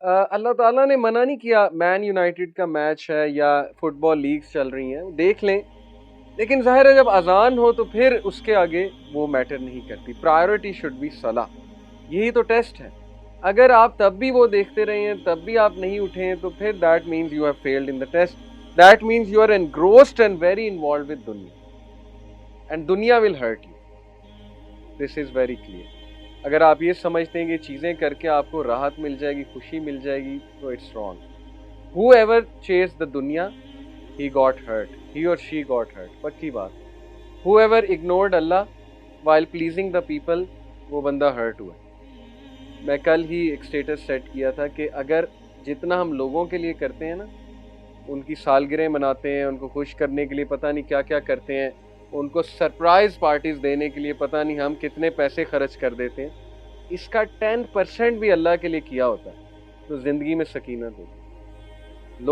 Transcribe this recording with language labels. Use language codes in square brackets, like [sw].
[ur] اللہ تعالیٰ نے منع نہیں کیا, مین یونائٹڈ کا میچ ہے یا فٹ بال لیگز چل رہی ہیں دیکھ لیں, لیکن ظاہر ہے جب اذان ہو تو پھر اس کے آگے وہ میٹر نہیں کرتی. [en] priority should be [ur] صلاح. یہی تو ٹیسٹ ہے. اگر آپ تب بھی وہ دیکھتے رہے ہیں, تب بھی آپ نہیں اٹھے ہیں, تو پھر [en] That means you have failed in the test. That means you are engrossed and very involved with دنیا, and دنیا will hurt you. This is very clear. [ur] اگر آپ یہ سمجھتے ہیں کہ چیزیں کر کے آپ کو راحت مل جائے گی, خوشی مل جائے گی, تو [en] It's wrong. Whoever chased the دنیا, he got hurt. He or she got hurt. [ur] پکی بات. [en] Whoever ignored Allah while pleasing the people, [ur] وہ بندہ [en] hurt ہوا. [ur] میں کل ہی ایک اسٹیٹس سیٹ کیا تھا کہ اگر جتنا ہم لوگوں کے لیے کرتے ہیں نا, ان کی سالگرہیں مناتے ہیں, ان کو خوش کرنے کے لیے پتہ نہیں کیا کیا کرتے ہیں, ان کو سرپرائز پارٹیز دینے کے لیے پتہ نہیں ہم کتنے پیسے خرچ کر دیتے ہیں, اس کا 10% بھی اللہ کے لیے کیا ہوتا ہے تو زندگی میں سکینت ہوتی.